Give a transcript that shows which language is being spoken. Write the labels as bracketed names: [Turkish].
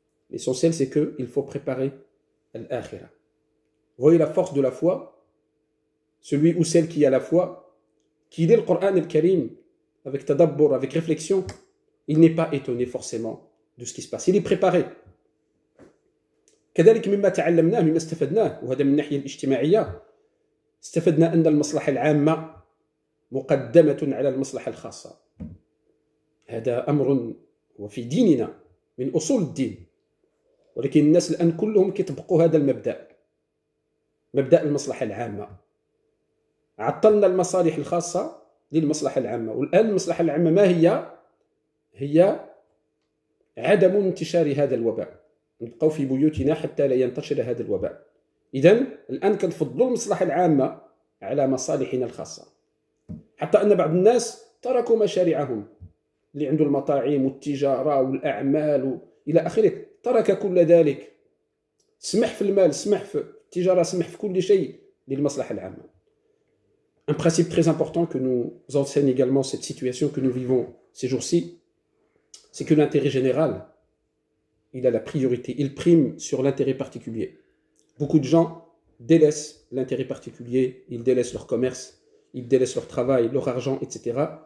[French] L'essentiel, c'est qu'il faut préparer l'akhira. Vous voyez la force de la foi, celui ou celle qui a la foi, qui lit le Coran al-Karim avec tadabbur, avec réflexion, il n'est pas étonné forcément de ce qui se passe. Il est préparé. [Arabic] كذلك مما تعلمناه مما استفدناه، وهذا من الناحية الاجتماعية، استفدنا أن المصلحة العامة مقدمة على المصلحة الخاصة. هذا أمر وفي ديننا من أصول الدين، ولكن الناس الآن كلهم كيطبقوا هذا المبدأ، مبدأ المصلحة العامة. عطلنا المصالح الخاصة للمصلحة العامة، والآن المصلحة العامة ما هي؟ هي عدم انتشار هذا الوباء، نبقوا في بيوتنا حتى لا ينتشر هذا الوباء. إذن الآن كنفضلوا المصلحة العامة على مصالحنا الخاصة، حتى أن بعض الناس تركوا مشاريعهم، اللي عنده المطاعم والتجارة والأعمال إلى آخره، ترك كل ذلك، سمح في المال، سمح في التجارة، سمح في كل شيء للمصلحة العامة. [French] Un principe très important que nous enseigne également cette situation que nous vivons ces jours-ci, c'est que l'intérêt général, il a la priorité, il prime sur l'intérêt particulier. Beaucoup de gens délaissent l'intérêt particulier, ils délaissent leur commerce, ils délaissent leur travail, leur argent, etc.